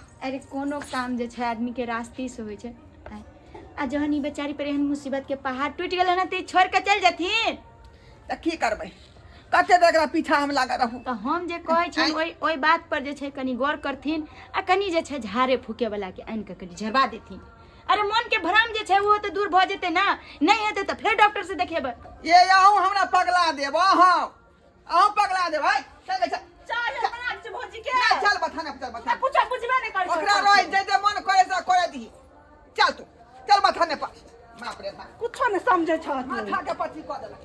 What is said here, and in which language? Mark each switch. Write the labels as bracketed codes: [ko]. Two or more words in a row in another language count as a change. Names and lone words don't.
[mai] अरे कोनो काम जे छै आदमी के रास्ते से होय छै। आ जहन ई बेचारी पर एहन मुसीबत के पहाड़ टूट गेल ना, तो छोड़ के चल जेथिन। त की करबै? कते देर एकरा पीछा हम लागा रहू। तो हम जे कहै छी ओइ बात पर जे छै कनी गौर करथिन, आ कनी जे छै झाड़े फूके वाला के आनि के कनी झरबा देथिन। अरे मन के भ्रम जे छै वो तो दूर भ जेते ना, नहीं हेते तो फिर डॉक्टर से देखेबै। ये आहू हमरा पगला देब। आहू पगला देब। भाई चल चल चाय बना दे भौजी के। ना, चल बथाना चल ना कुछ बुझबे नहीं कर ओकरा रोय जे मन करे से करे दी। चल तू चल बथाने पर। बाप रे बाप, कुछ नहीं समझे छ तू। माथा के पची क देला।